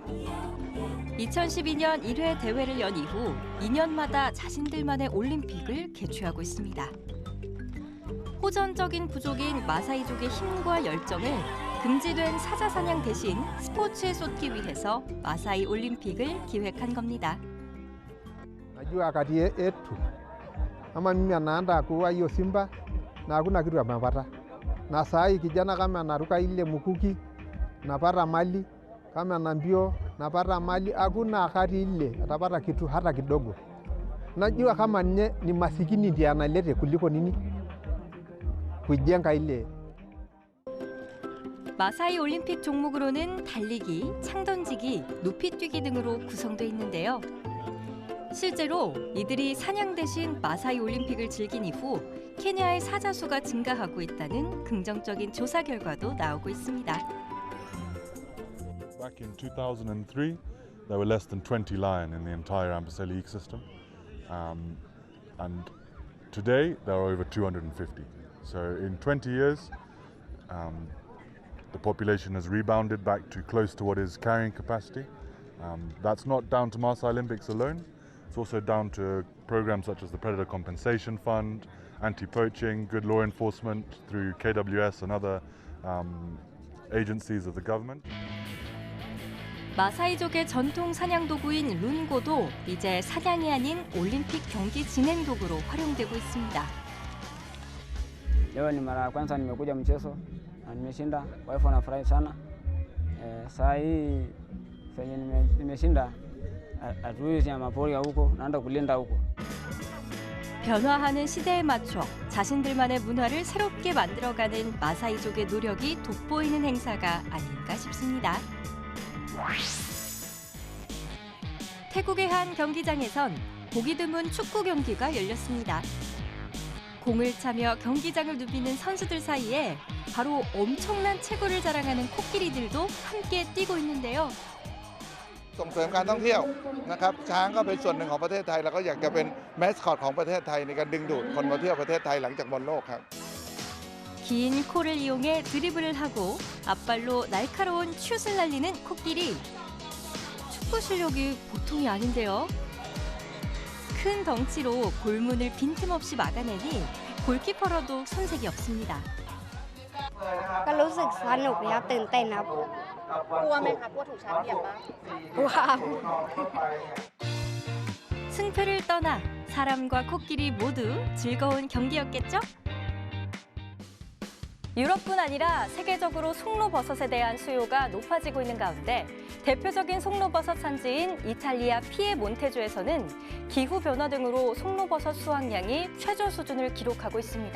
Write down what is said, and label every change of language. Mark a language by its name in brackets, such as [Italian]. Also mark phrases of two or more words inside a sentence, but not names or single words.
[Korean] 2012년 1회 대회를 연 이후 2년마다 자신들만의 올림픽을 개최하고 있습니다. 호전적인 부족인 마사이족의 힘과 열정을 금지된 사자 사냥 대신 스포츠에 쏟기 위해서 마사이 올림픽을 기획한 겁니다. [Swahili] Najua kati yetu ama mimi anaenda kuua hiyo simba na hakuna kitu amepata, na saa hii kijana kama anaruka ile mkuki napata mali, kama ana mbio napata mali, hakuna kati ile atapata kitu hata kidogo. Najua kama ni masikini ndiye analete kuliko nini kujenga ile. [Korean] 마사이 올림픽 종목으로는 달리기, 창던지기, 높이뛰기 등으로 구성돼 있는데요. 실제로 이들이 사냥 대신 마사이 올림픽을 즐긴 이후 케냐의 사자 수가 증가하고 있다는 긍정적인 조사 결과도 나오고 있습니다. [English] Back in 2003, there were less than 20 lion in the entire Amboseli ecosystem, and today there are over 250. So in 20 years, the population has rebounded back to close to what is carrying capacity. That's not down to Marseille Olympics alone. It's also down to programs such as the Predator Compensation Fund, anti-poaching, good law enforcement through KWS and other agencies of the government. [Korean] 마사이족의 전통 사냥 도구인 룬고도 이제 사냥이 아닌 올림픽 경기 진행 도구로 활용되고 있습니다. [Swahili] Leo ni mara ya kwanza nimekuja mchezo na nimeshinda, kwa hivyo nafurahi sana. Saa hii penye nimeshinda, adui nyamapori huko, naenda kulinda huko. [Korean] 변화하는 시대에 맞춰 자신들만의 문화를 새롭게 만들어가는 마사이족의 노력이 돋보이는 행사가 아닌가 싶습니다. 태국의 한 경기장에선 보기 드문 축구 경기가 열렸습니다. 공을 차며 경기장을 누비는 선수들 사이에 바로 엄청난 체구를 자랑하는 코끼리들도 함께 뛰고 있는데요. [Thai] ส่งเสริมการท่องเที่ยวนะครับช้างก็เป็นส่วนหนึ่งของประเทศไทยแล้วก็อยากจะเป็นแมสคอตของประเทศไทยในการดึงดูดคนมาเที่ยวประเทศไทยหลังจากบอลโลกครับ [Korean] 긴 코를 이용해 드리블을 하고 앞발로 날카로운 슛을 날리는 코끼리. 축구 실력이 보통이 아닌데요. 큰 덩치로 골문을 빈틈없이 막아내니 골키퍼라도 손색이 없습니다. [Thai] ก็รู้สึกสนุกดีครับตื่นเต้นครับ กลัวไหมคะกลัวถูกช้างเหยียบปะ กลัวครับ [Korean] 승패를 떠나 사람과 코끼리 모두 즐거운 경기였겠죠? 유럽뿐 아니라 세계적으로 송로버섯에 대한 수요가 높아지고 있는 가운데 대표적인 송로버섯 산지인 이탈리아 피에몬테주에서는 기후변화 등으로 송로버섯 수확량이 최저 수준을 기록하고 있습니다.